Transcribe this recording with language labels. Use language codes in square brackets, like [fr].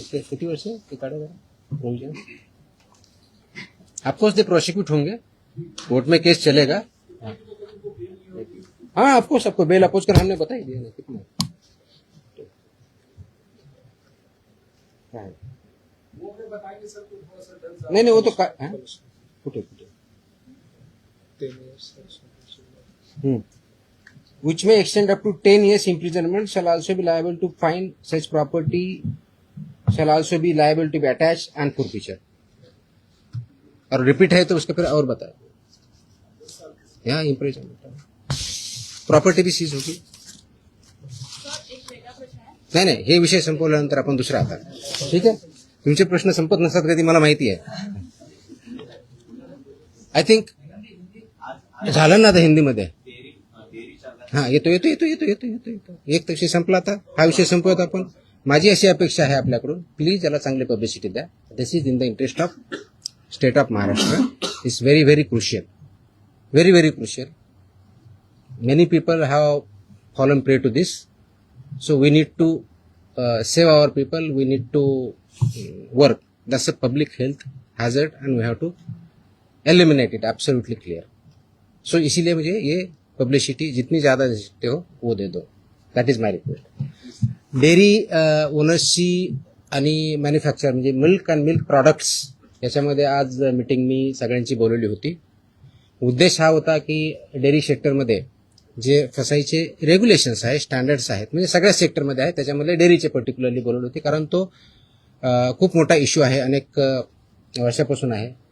[mr] किती वर्ष ते काढा प्रोविजन? [hi] ऑफकोर्स दे प्रोसिक्यूट होंगे, कोर्ट में केस चलेगा। हाँ ऑफकोर्स, आपको बेल अपोज कर हमने बता ही दिया ना कितना। नहीं वो तो कुठे [en] which may extend up to 10 years imprisonment, shall also be liable to fine, such property shall also be liable to be attached and forfeiture। [hi] और रिपीट है तो उसके फिर और बताए, यहाँ इम्प्रिजनमेंट, प्रॉपर्टी भी सीज होगी। [mr] नाही हे विषय संपवल्यानंतर आपण दुसरा आता, ठीक आहे? तुमचे प्रश्न संपत नसतात कधी, मला माहिती आहे। आय थिंक झालं ना आता हिंदीमध्ये। हाँ येतो एक विषय संपला, आता हा विषय संपवत आपण। माझी अशी अपेक्षा आहे आपल्याकडून, प्लीज याला चांगली पब्लिसिटी द्या। [en] this is in the interest of state of Maharashtra, is very very crucial, [mr] very very crucial. [en] Many people have fallen prey to this, so we need to save our people, we need to work, that's a public health hazard and we have to eliminate it, absolutely clear। [hi] so इसीलिए मुझे ये publicity जितनी ज्यादा दे सकते हो वो दे दो, [en] that is my request। [mr] Dairy ओनर्सची आणि manufacture म्हणजे मिल्क अँड मिल्क प्रोडक्ट्स याच्यामध्ये आज मीटिंग मी सगळ्यांची बोलवली होती। उद्देश हा होता की डेअरी सेक्टरमध्ये जे फसाईचे रेग्युलेशन्स आहे, स्टँडर्ड्स आहेत, म्हणजे सगळ्या सेक्टरमध्ये आहेत, त्याच्यामध्ये डेअरीचे पर्टिक्युलरली बोलवली होती, कारण तो खूप मोठा इश्यू आहे, अनेक वर्षापासून आहे।